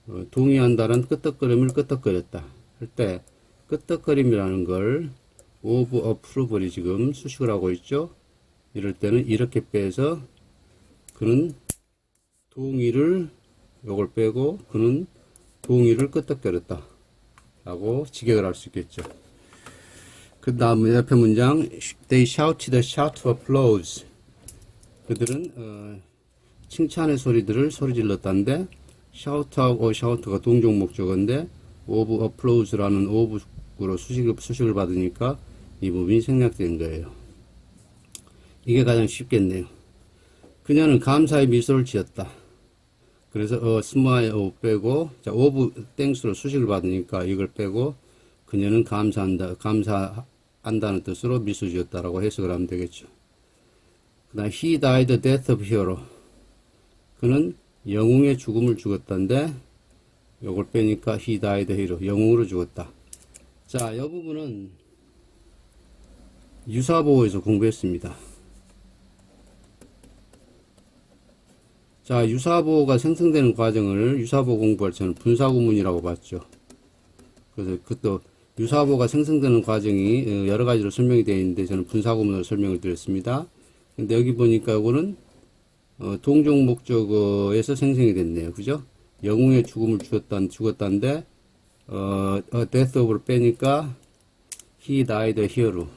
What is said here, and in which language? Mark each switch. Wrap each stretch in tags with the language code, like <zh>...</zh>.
<ko>동의한다는 끄떡거림을 끄떡거렸다. 할 때, 끄떡거림이라는 걸 of approval이 지금 수식을 하고 있죠. 이럴 때는 이렇게 빼서 그는 동의를 요걸 빼고 그는 동의를 끄떡거렸다 라고 직역을 할 수 있겠죠. 그 다음 옆에 문장</ko> <en>They shouted a shout of applause.</en> <ko>그들은 칭찬의 소리들을 소리질렀다는데 shout하고 shout가 동종 목적어인데 of applause라는 of로 수식을 받으니까 이 부분이 생략된 거예요. 이게 가장 쉽겠네요. 그녀는 감사의 미소를 지었다. 그래서 smile 빼고 자 of thanks로 수식을 받으니까 이걸 빼고 그녀는 감사한다는 뜻으로 미소 지었다라고 해석을 하면 되겠죠. 그 다음</ko> <en>he died the death of hero.</en> <ko>그는 영웅의 죽음을 죽었다는데 요걸 빼니까</ko> <en>he died hero.</en> <ko>영웅으로 죽었다. 자, 이 부분은 유사보호에서 공부했습니다. 자, 유사보호가 생성되는 과정을 유사보호 공부할 때는 분사구문이라고 봤죠. 그래서 그것도 유사보호가 생성되는 과정이 여러 가지로 설명이 되어 있는데 저는 분사구문으로 설명을 드렸습니다. 근데 여기 보니까 이거는 동종 목적어에서 생성이 됐네요. 그죠? 영웅의 죽음을 죽었다는데</ko> <en>death of를</en> <ko>빼니까</ko> <en>he died a hero.</en>